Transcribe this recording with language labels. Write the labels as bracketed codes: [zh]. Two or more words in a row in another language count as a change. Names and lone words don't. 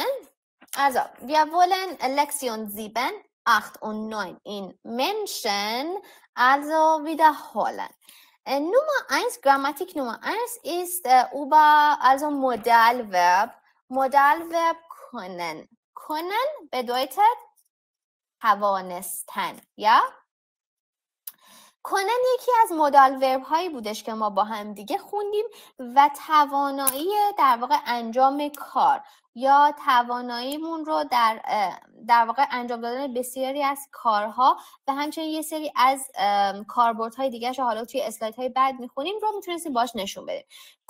[de] Also, wir wollen Lektion 7, 8 und 9 in Menschen, also wiederholen. Nummer 1, Grammatik Nummer 1 ist über also Modalverb. Modalverb können. Können bedeutet توانستن، یا؟ [fa] کنن یکی از [de] Modal Verb [fa] هایی بودش که ما با هم دیگه خوندیم و توانایی در واقع انجام کار یا تواناییمون رو در واقع انجام دادن بسیاری از کارها و همچنین یه سری از کاربردهای دیگه رو حالا توی اسلایدهای بعد میخونیم رو میتونستیم باش نشون بدیم.